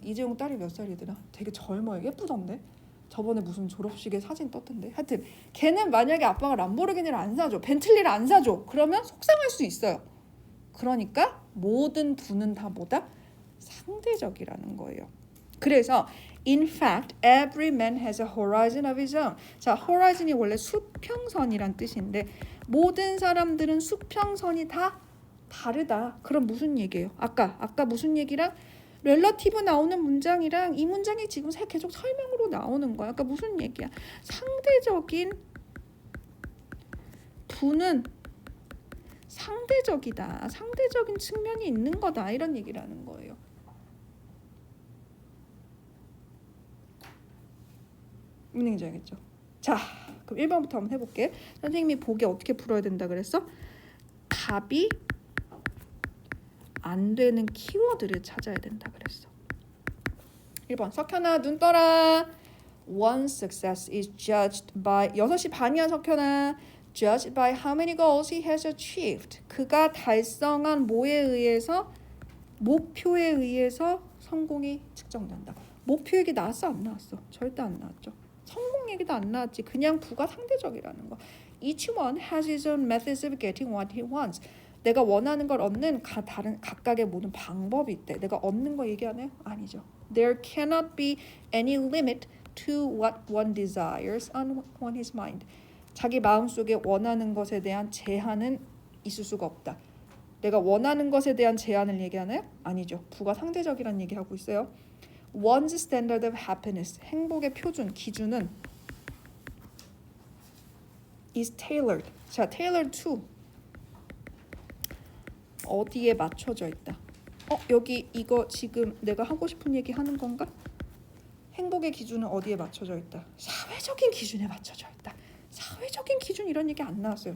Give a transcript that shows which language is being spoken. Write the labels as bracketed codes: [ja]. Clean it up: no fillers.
[ko] 이재용 딸이 몇 살이더라? 되게 젊어요. 예쁘던데. 저번에 무슨 졸업식에 사진 떴던데. 하여튼 걔는 만약에 아빠가 람보르기니를 안 사줘, 벤틀리를 안 사줘, 그러면 속상할 수 있어요. 그러니까 모든 부는 다 뭐다? 상대적이라는 거예요. [en] 그래서 in fact, every man has a horizon of his own. [ko] 자, horizon이 원래 수평선이란 뜻인데 모든 사람들은 수평선이 다 다르다. 그럼 무슨 얘기예요? 아까 무슨 얘기랑 렐러티브 나오는 문장이랑 이 문장이 지금 계속 설명으로 나오는 거야. 아까 무슨 얘기야? 상대적인 부는 상대적이다. 상대적인 측면이 있는 거다. 이런 얘기라는 거예요. 무슨 얘기인지 알겠죠? 자, 그럼 1번부터 한번 해볼게. 선생님이 보기 어떻게 풀어야 된다 그랬어? 답이 안 되는 키워드를 찾아야 된다 그랬어. 1번 석현아 눈 떠라. [en] One success is judged by [ko] 6시 반이야 석현아. [en] Judged by how many goals he has achieved. [ko] 그가 달성한 뭐에 의해서 목표에 의해서 성공이 측정된다. 목표 얘기 나왔어 안 나왔어? 절대 안 나왔죠. 성공 얘기도 안 나왔지. 그냥 부가 상대적이라는 거. [en] Each one has his own methods of getting what he wants. [ko] 내가 원하는 걸 얻는 각각의 모든 방법이 있대. 내가 얻는 거 얘기하나요? 아니죠. [en] There cannot be any limit to what one desires on his mind. [ko] 자기 마음속에 원하는 것에 대한 제한은 있을 수가 없다. 내가 원하는 것에 대한 제한을 얘기하나요? 아니죠. 부가 상대적이라는 얘기하고 있어요. [en] One's standard of happiness, [ko] 행복의 표준, 기준은 [en] is tailored. [ko] 자, [en] tailored to [ko] 어디에 맞춰져 있다. 여기 이거 지금 내가 하고 싶은 얘기 하는 건가? 행복의 기준은 어디에 맞춰져 있다. 사회적인 기준에 맞춰져 있다. 사회적인 기준 이런 얘기 안 나왔어요.